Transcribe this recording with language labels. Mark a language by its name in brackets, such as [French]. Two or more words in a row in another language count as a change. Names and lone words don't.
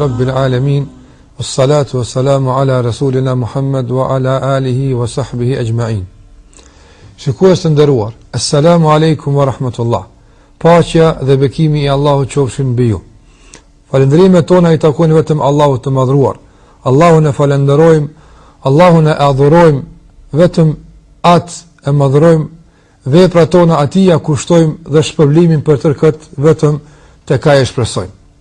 [Arabic] alamin. والصلاة والسلام على رسولنا محمد وعلى آله وصحبه أجمعين. [Albanian] Shikues të nderuar, [Arabic] السلام عليكم ورحمة الله. [Albanian] Paqja dhe bekimi I Allahut qofshin mbi ju. Falënderimet tona I takojnë vetëm Allahut të madhruar. Allahun e falenderojmë, Allahun e adhurojmë, vetëm atë e madhrojmë, veprat tona atij ja kushtojmë dhe shpërblimin për tërë këtë vetëm tek Ai e shpresojmë.